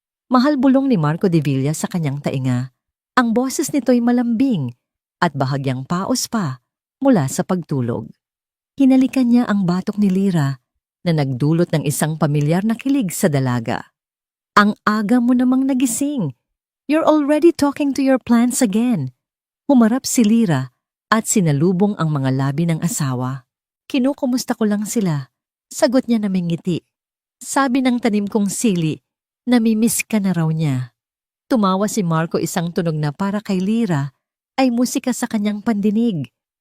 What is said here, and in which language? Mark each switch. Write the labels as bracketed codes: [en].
[tl] Mahal bulong ni Marco de Villa sa kanyang tainga. Ang boses nito'y malambing at bahagyang paos pa mula sa pagtulog. Hinalikan niya ang batok ni Lyra na nagdulot ng isang pamilyar na kilig sa dalaga. Ang aga mo namang nagising. [en] You're already talking to your plants again. [tl] Humarap si Lyra at sinalubong ang mga labi ng asawa. Kinukumusta ko lang sila. Sagot niya na may ngiti. Sabi ng tanim kong sili, namimiss ka na raw niya. Tumawa si Marco, isang tunog na para kay Lyra ay musika sa kanyang pandinig.